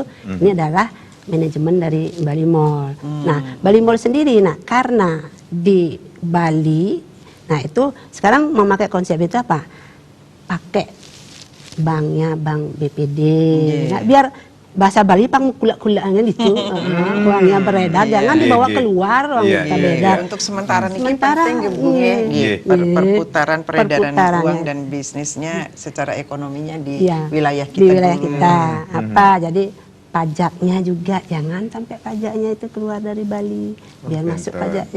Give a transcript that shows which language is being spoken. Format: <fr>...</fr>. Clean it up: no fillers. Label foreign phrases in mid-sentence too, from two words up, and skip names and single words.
<id>Ini adalah manajemen dari Bali Mall. Nah, Bali Mall sendiri, nah karena di Bali, nah itu sekarang memakai konsep itu apa? Pakai banknya bank BPD. Nah, biar bahasa Bali pang kulak-kulakannya itu uangnya beredar, jangan dibawa keluar uang kita beredar. Untuk sementara ini penting perputaran peredaran uang dan bisnisnya secara ekonominya di wilayah kita. Di wilayah kita. Apa? Jadi pajaknya juga jangan sampai pajaknya itu keluar dari Bali, biar masuk pajaknya.</id>